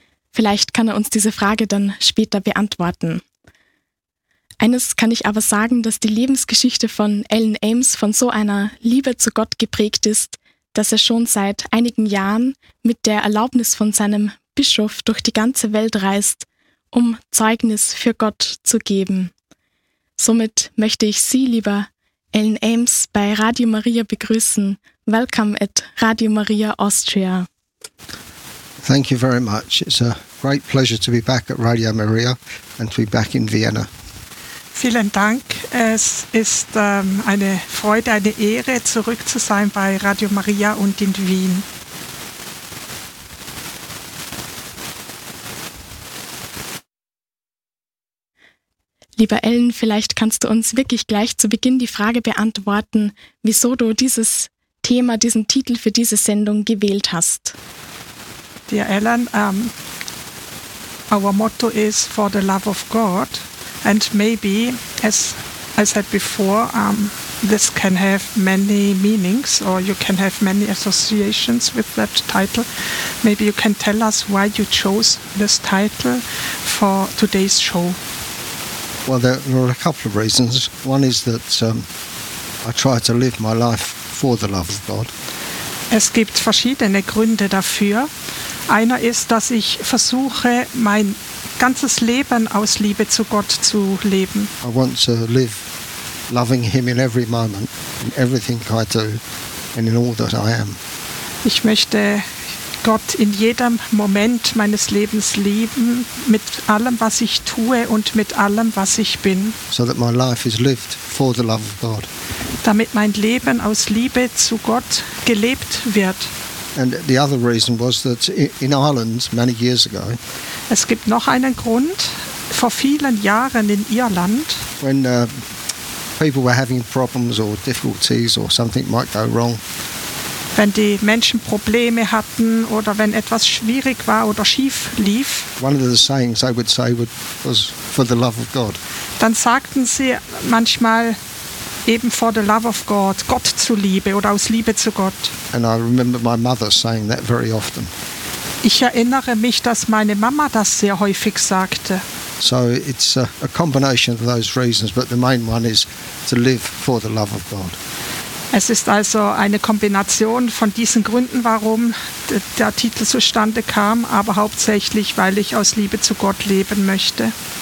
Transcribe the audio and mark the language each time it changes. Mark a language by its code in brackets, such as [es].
[de] Vielleicht kann er uns diese Frage dann später beantworten. Eines kann ich aber sagen, dass die Lebensgeschichte von Alan Ames von so einer Liebe zu Gott geprägt ist, dass er schon seit einigen Jahren mit der Erlaubnis von seinem Bischof durch die ganze Welt reist, um Zeugnis für Gott zu geben. Somit möchte ich Sie, lieber Alan Ames, bei Radio Maria begrüßen. [en] Welcome at Radio Maria Austria. Thank you very much. It's a great pleasure to be back at Radio Maria and to be back in Vienna. [de] Vielen Dank. Es ist eine Freude, eine Ehre, zurück zu sein bei Radio Maria und in Wien. Lieber Alan, vielleicht kannst du uns wirklich gleich zu Beginn die Frage beantworten, wieso du dieses Thema, diesen Titel für diese Sendung gewählt hast. [en] Dear Alan, our motto is for the love of God, and maybe, as I said before, this can have many meanings, or you can have many associations with that title. Maybe you can tell us why you chose this title for today's show. Well, there are a couple of reasons. One is that I try to live my life for the love of God. [de] Es gibt verschiedene Gründe dafür. Einer ist, dass ich versuche, mein ganzes Leben aus Liebe zu Gott zu leben. [en] I want to live loving him in every moment, in everything I do, and in all that I am. [de] Ich möchte Gott in jedem Moment meines Lebens lieben, mit allem, was ich tue und mit allem, was ich bin. [en] So that my life is lived for the love of God. [de] Damit mein Leben aus Liebe zu Gott gelebt wird. [en] And the other reason was that in Ireland many years ago. [de] Es gibt noch einen Grund, vor vielen Jahren in Irland. [en] When people were having problems or difficulties or something might go wrong. [de] Wenn die Menschen Probleme hatten oder wenn etwas schwierig war oder schief lief, dann sagten sie manchmal eben [en] for the love of God, [de] Gott zuliebe oder aus Liebe zu Gott. [en] And I remember my mother saying that very often. [de] Ich erinnere mich, dass meine Mama das sehr häufig sagte. [en] So it's a combination of those reasons, but the main one is to live for the love of God. [de] Es ist also eine Kombination von diesen Gründen, warum der Titel zustande kam, aber hauptsächlich, weil ich aus Liebe zu Gott leben möchte.